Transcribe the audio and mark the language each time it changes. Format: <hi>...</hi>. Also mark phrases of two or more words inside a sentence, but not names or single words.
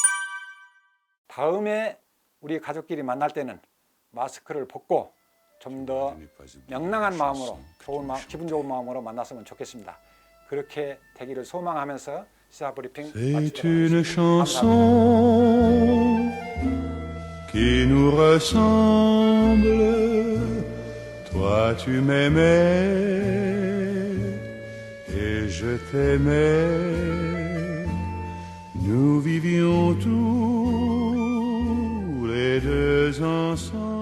<ko>다음에 우리 가족끼리 만날 때는 마스크를 벗고 좀 더 명랑한 마음으로, 기분 좋은 마음으로 만났으면 좋겠습니다. 그렇게 되기를 소망하면서 시사브리핑 마치도록 하겠습니다.</ko> <fr>Qui nous ressemble, toi tu m'aimais et je t'aimais, nous vivions tous les deux ensemble.</fr>